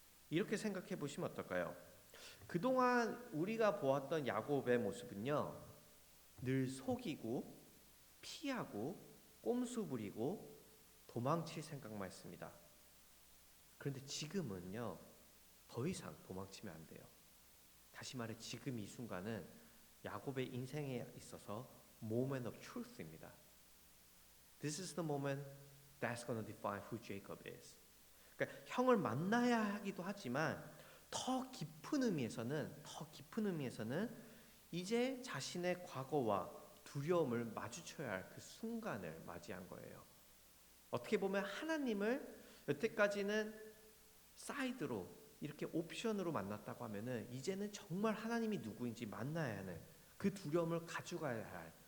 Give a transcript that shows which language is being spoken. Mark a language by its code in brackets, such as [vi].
[ko] 이렇게 생각해 보시면 어떨까요? 그동안 우리가 보았던 야곱의 모습은요, 늘 속이고 피하고 꼼수 부리고 도망칠 생각만 했습니다. 그런데 지금은요, 더 이상 도망치면 안 돼요. 다시 말해 지금 이 순간은 야곱의 인생에 있어서 [en] moment of truth [ko] 입니다. [en] This is the moment that's going to define who Jacob is. [ko] 그러니까 형을 만나야 하기도 하지만 더 깊은 의미에서는 이제 자신의 과거와 두려움을 마주쳐야 할 그 순간을 맞이한 거예요. 어떻게 보면 하나님을 여태까지는 사이드로 이렇게 옵션으로 만났다고 하면은 이제는 정말 하나님이 누구인지 만나야 하는 그 두려움을 가져가야 할